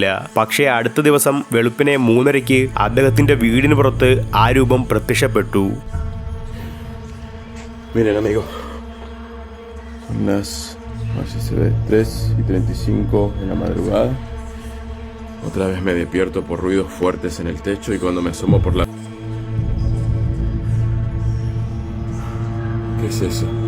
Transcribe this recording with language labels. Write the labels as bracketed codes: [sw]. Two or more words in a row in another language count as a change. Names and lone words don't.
[ml] പക്ഷേ അടുത്ത ദിവസം വെളുപ്പിനെ 3:30 അദ്ദേഹത്തിന്റെ വീടിന് പുറത്ത് ആ രൂപം പ്രത്യക്ഷപ്പെട്ടു. [es] Miren, amigo. Son las, no sé si se ve, 3:35 de la madrugada. Otra vez me despierto por ruidos fuertes en el techo y cuando me asomo por la... ¿Qué es eso?